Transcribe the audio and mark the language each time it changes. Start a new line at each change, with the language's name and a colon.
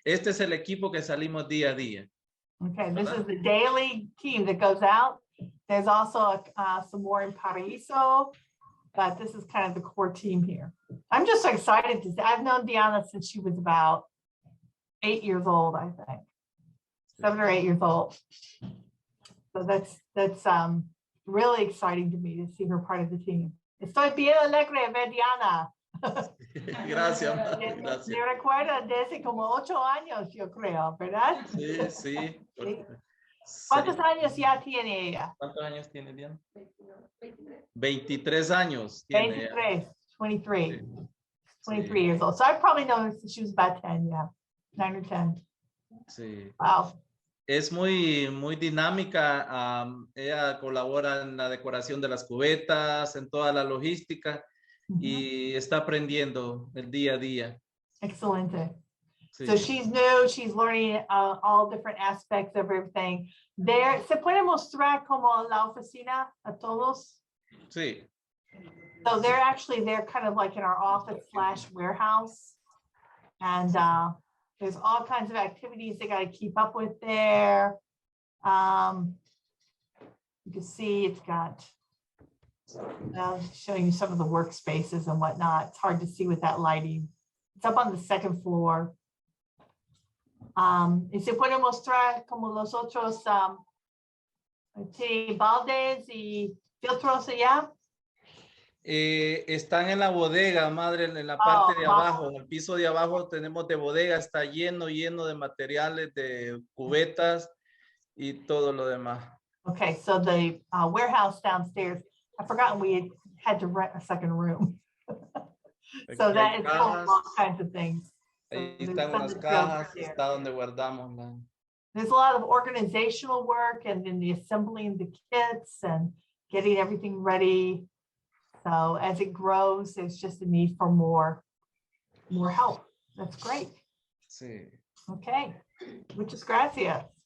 Spanish: Este es el equipo que salimos día a día.
English: Okay, this is the daily team that goes out. There's also some more in Paraíso, but this is kind of the core team here. I'm just so excited to see. I've known Diana since she was about 8 years old, I think. 7 or 8 years old. So that's really exciting to me to see her part of the team.
Spanish: Estoy bien alegre ver Diana. Gracias, Madre, gracias. Me recuerda desde como 8 años, yo creo, ¿verdad? Sí, sí. Sí. ¿Cuántos años ya tiene ella? ¿Cuántos años tiene Diana? 23 años tiene. 23, 23. Sí.
English: 23 years old. So I probably known her since she was about 10, yeah. 9 or 10.
Spanish: Sí.
English: Wow.
Spanish: Es muy dinámica. Ella colabora en la decoración de las cubetas, en toda la logística y está aprendiendo el día a día. Excelente. Sí.
English: So she's new, she's learning all different aspects of everything.
Spanish: There, ¿se puede mostrar como la oficina a todos? Sí.
English: So they're kind of like in our office / warehouse. And there's all kinds of activities they got to keep up with there. You can see it's got, showing you some of the workspaces and whatnot. It's hard to see with that lighting. It's up on the 2nd floor.
Spanish: Y se puede mostrar como los otros baldes y filtros allá. Están en la bodega, Madre, en la parte de abajo, en el piso de abajo tenemos de bodega, está lleno de materiales, de cubetas y todo lo demás.
English: Okay, so the warehouse downstairs, I've forgotten we had to rent a second room. So that is full of all kinds of things.
Spanish: Ahí están unas cajas, está donde guardamos la...
English: There's a lot of organizational work and then the assembling the kits and getting everything ready. So as it grows, there's just a need for more help. That's great.
Spanish: Sí. Okay, muchas gracias.